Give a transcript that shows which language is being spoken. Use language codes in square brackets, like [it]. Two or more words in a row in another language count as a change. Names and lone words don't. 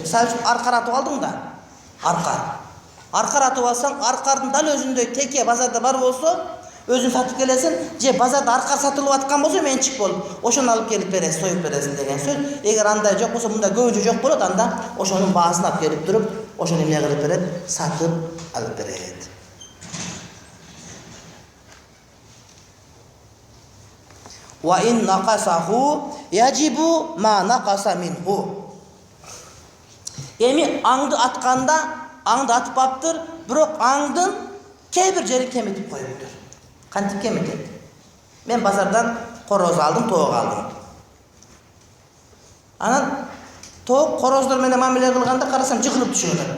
[ky] Мисалы үчүн аркар атып алдың да, аркар атып алсаң, аркардын дал өзүндөй теке базарда бар болсо, өзүн сатып келесиң, же базарда аркар сатылып аткан болсо, менчик болуп, ошону алып келип бересиң, союп бересиң деген сөз. Эгер андай жок болсо, мында көбүнчө жок болот, анда ошонун баасын алып келип туруп, ошону эмне кылып берет? Сатып алып берет. [ar] وإن نقصه يجب ما نقص منه. [ky] Эми аңды атканда, аңды атып аптыр, бирок аңдын кээ бир жери кеметип коюптур. Кантип кеметет? Мен базардан короз алдым, тоок алдым. Анан тоок короздор менен мамиле кылганда карасам жыгылып түшүп атат.